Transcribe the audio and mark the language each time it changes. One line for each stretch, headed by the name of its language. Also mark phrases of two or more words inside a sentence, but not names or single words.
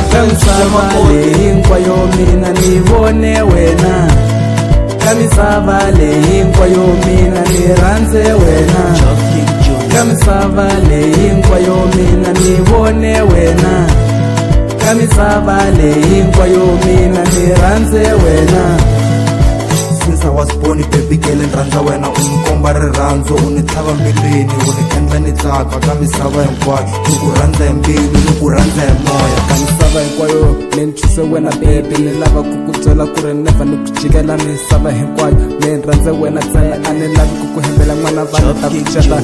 Tsonga: kamisava leyi hinkwayo mina ni vone wena, kamisava leyi hinkwayo mina ni rhandze wena. Job King Junior. Kamisava leyi hinkwayo mina ni vone wena, kamisava leyi hinkwayo mina ni rhandze wena.
English: Since I was born baby girl
Tsonga: ni rhandza wena, u ni komba rirhandzu, u ni tlhava mbilwini, u ni endla ni tsaka ka misava hinkwayo. Ni ku rhandza hi mbilu, ni ku rhandza hi moya. Misava hinkwayo ni chuse wena baby, ni lava ku ku byela ku ri never ni ku jikela misava hinkwayo. Ni rhandze wena ntsena, a ni lavi ku ku hembela n'wana vanhu ta ku cata.